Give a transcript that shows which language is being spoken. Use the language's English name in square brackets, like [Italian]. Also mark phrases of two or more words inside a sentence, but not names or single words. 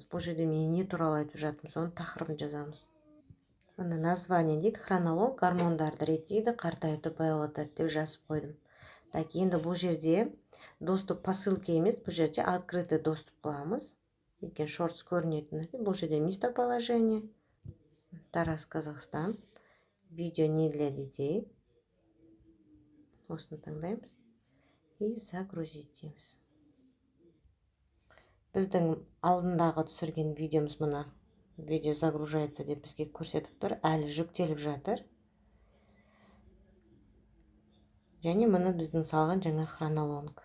[Kazakh] Бұл жерде мен не туралы айтып жатырмын, соның тақырыбын жазамыз. Мына название дейді, хронолог гормондарды реттейді, қартайтып баяулатады деп жазып қойдым. Так, енді бұл жерде [Russian] доступ по ссылке [Kazakh] емес, бұл жерде [Russian] открытый доступ [Kazakh] қыламыз. Екен шортс көрінетін. Бұл жерде местоположение. [Russian] Тараз, Казахстан. Видео не для детей. [Kazakh] Осыны таңдаймыз. [Russian] И загрузить [Kazakh] дейміз. Біздің алдындағы түсірген видеомыз мұна. [Russian] Видео загружается [Kazakh] деп бізге көрсетіп тұр. Әлі жүктеліп жатыр. Және мұны біздің салған жаңа хронолог.